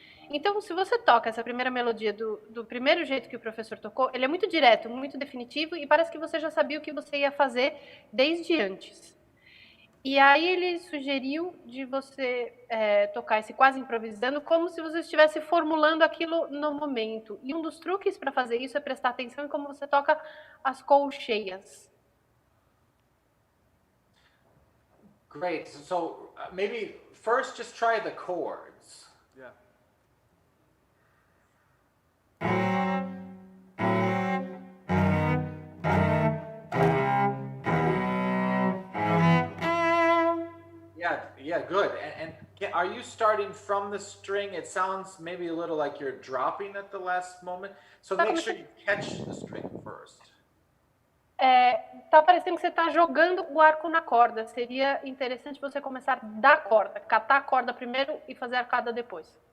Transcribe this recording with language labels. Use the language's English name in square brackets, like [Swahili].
[Portuguese] Então, se você toca essa primeira melodia do primeiro jeito que o professor tocou, ele é muito direto, muito definitivo, e parece que você já sabia o que você ia fazer desde antes. E aí ele sugeriu de você tocar esse quase improvisando como se você estivesse formulando aquilo no momento. E um dos truques para fazer isso é prestar atenção em como você toca as colcheias. [English] Great. So maybe first just try the chords. Yeah. Yeah, good. And are you starting from the string? It sounds maybe a little like you're dropping at the last moment. So make sure you catch the string first. [Portuguese] Tá parecendo que você está jogando o arco na corda. Seria interessante você começar da corda, catar a corda primeiro e fazer a arcada depois.